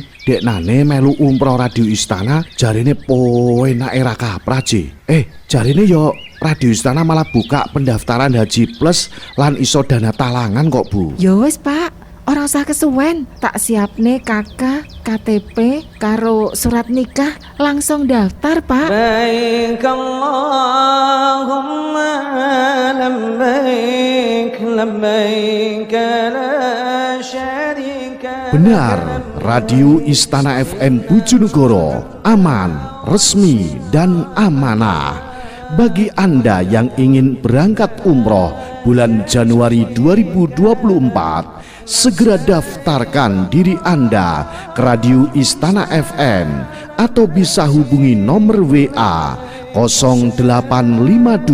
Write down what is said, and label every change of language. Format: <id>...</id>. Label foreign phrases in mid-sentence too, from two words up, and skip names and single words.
<jv>Deknane melu umroh radio Istana jarene enake ra kaprah, jarene ya Radio Istana malah buka pendaftaran Haji Plus lan iso</jv> <id>dana talangan</id> <jv>kok, Bu. Ya wis, Pak. Ora usah kesuwen, tak siapne KK, KTP karo surat nikah langsung daftar, Pak.</jv> <ar>لبيك اللهم لبيك لبيك لا شريك.</ar> <id>Benar, Radio Istana FM Bojonegoro aman, resmi dan amanah. Bagi Anda yang ingin berangkat umroh bulan Januari 2024, segera daftarkan diri Anda ke Radio Istana FM atau bisa hubungi nomor WA 0852</id>